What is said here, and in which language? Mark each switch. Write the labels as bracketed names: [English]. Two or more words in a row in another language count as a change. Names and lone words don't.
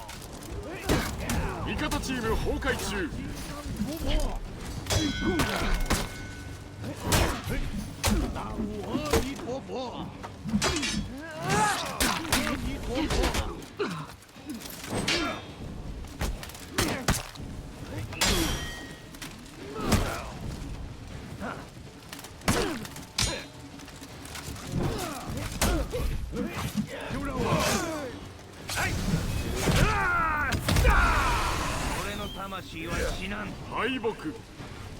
[Japanese] 味方チーム崩壊中。 [Chinese] 大悟阿弥陀佛！阿弥陀佛！就让我。 [Japanese] 俺の魂は死なん。敗北。